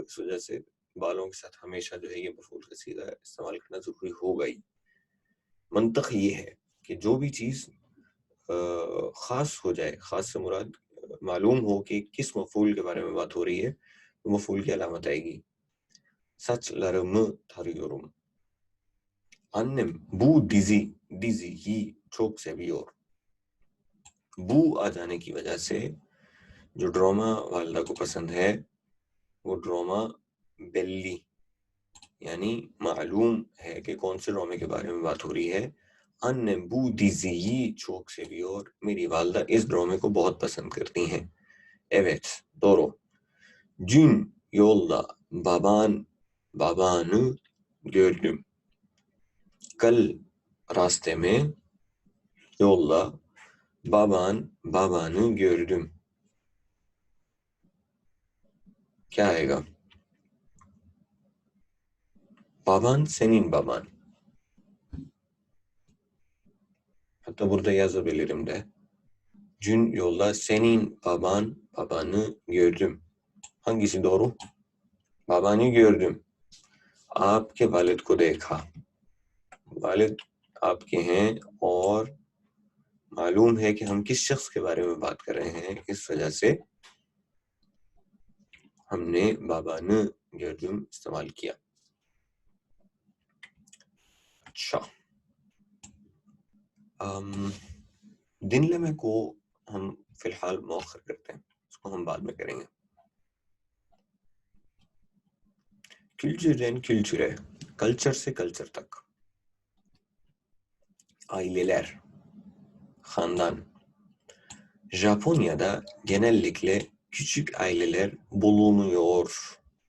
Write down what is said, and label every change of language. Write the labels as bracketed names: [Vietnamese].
[Urdu] اس وجہ سے بالوں کے ساتھ ہمیشہ جو ہے یہ مفعول کا صیغہ استعمال کرنا ضروری ہوگا ہی. منطق یہ ہے کہ جو بھی چیز خاص ہو جائے، خاص سے مراد معلوم ہو کہ کس مفعول کے بارے میں بات ہو رہی ہے تو مفعول کی علامت آئے گی. [Turkish] saçlarımı tarıyorum. Annem bu diziyi çok seviyor. [Urdu] بو آ جانے کی وجہ سے جو ڈراما والدہ کو پسند ہے وہ ڈراما بیلی یعنی معلوم ہے کہ کون سے ڈرامے کے بارے میں بات ہو رہی ہے. [Turkish] Annem bu diziyi çok seviyor. [Urdu] میری والدہ اس ڈرامے کو بہت پسند کرتی ہیں. [Turkish] Evet, doğru. Dün yolda babanı gördüm. [Urdu] کل راستے میں [Turkish] yolda babanı gördüm. [Urdu] کیا آئے گا؟ [Turkish] baban senin baban. Hatta burada yazabilirim de. Dün yolda senin babanı gördüm. Hangisi doğru? Babanı gördüm. [Urdu] آپ کے والد کو دیکھا. والد آپ کے ہیں اور معلوم ہے کہ ہم کس شخص کے بارے میں بات کر رہے ہیں، اس وجہ سے ہم نے [Turkish] بابانı gördüm [Urdu] استعمال کیا. اچھا dinleme کو ہم فی الحال مؤخر کرتے ہیں، اس کو ہم بعد میں کریں گے. [Turkish] kültürden kültüre, [Urdu] کلچر سے کلچر تک. aileler, خاندان. [Turkish] Japonya'da genellikle küçük aileler bulunuyor.